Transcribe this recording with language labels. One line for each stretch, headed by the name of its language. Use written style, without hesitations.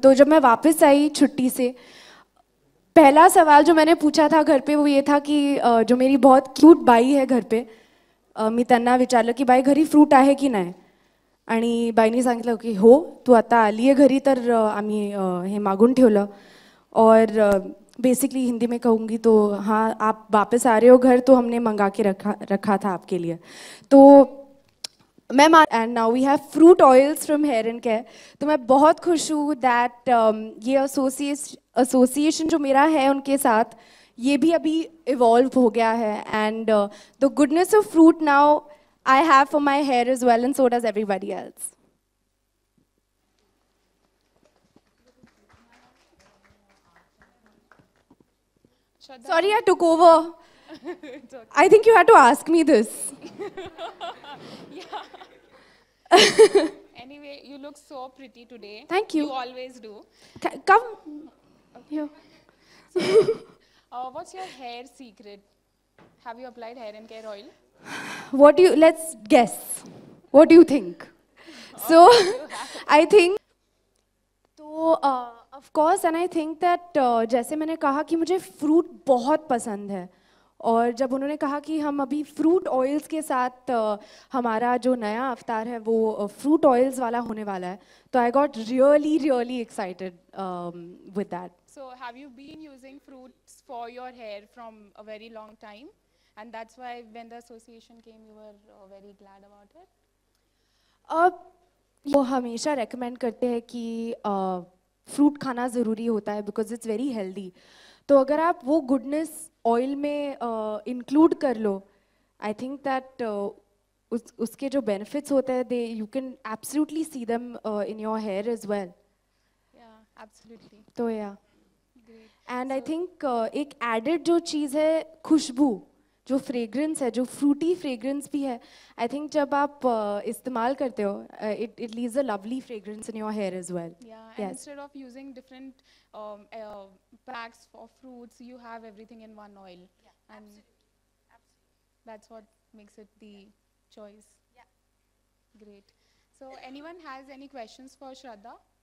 Hindi: तो जब मैं वापस आई छुट्टी से, पहला सवाल जो मैंने पूछा था घर पे वो ये था कि जो मेरी बहुत क्यूट बाई है घर पे,
Marathi: मी त्यांना विचारलं की बाई घरी फ्रूट आहे की नाही, आणि बाईंनी सांगितलं की हो, तू आता आली आहे घरी तर आम्ही हे मागून ठेवलं।
Hindi: और बेसिकली हिंदी में कहूँगी तो हाँ, आप वापस आ रहे हो घर तो हमने मंगा के रखा था आपके लिए।
English: तो ma'am, and now we have fruit oils from hair and care.
Hindi: तो मैं बहुत खुश हूँ दैट ये एसोसिएशन जो मेरा है उनके साथ, ये भी अभी इवॉल्व हो गया है।
English: And the goodness of fruit now I have for my hair as well, and so does everybody else. Sorry, I took over. Okay. I think you had to ask me this. Yeah. Anyway, you look so pretty today. Thank you. You always do. Come here. What's your hair secret? Have you applied hair and care oil? Let's guess. What do you think? So, I think,
Hindi: तो
English: of course, and I think that
Hindi: जैसे मैंने कहा कि मुझे fruit बहुत पसंद है, और जब उन्होंने कहा कि हम अभी फ्रूट ऑयल्स के साथ हमारा जो नया अवतार है वो फ्रूट ऑयल्स वाला होने वाला है, तो
English: I got really excited with that. So, have you been using fruits for your hair from a very long time? And that's why when the association came, you were very glad about it?
Hindi: वो हमेशा recommend करते हैं कि fruit खाना ज़रूरी होता है
English: Because it's very healthy.
Hindi: तो अगर आप वो गुडनेस ऑयल में इंक्लूड कर लो,
English: I think that
Hindi: उसके जो बेनिफिट्स होते हैं
English: They you can absolutely see them in your hair as well. Yeah absolutely.
Hindi: तो
English: yeah and I think
Hindi: एक एडेड जो चीज़ है खुशबू, जो फ्रेग्रेंस है, जो फ्रूटी फ्रेग्रेंस भी है,
English: I think
Hindi: जब आप इस्तेमाल करते हो
English: It leaves a lovely fragrance in your hair as well. Instead of using different packs for fruits, you have everything in one oil. Yeah, and that's what makes it the choice. Yeah. Great. So anyone has any questions for Shraddha?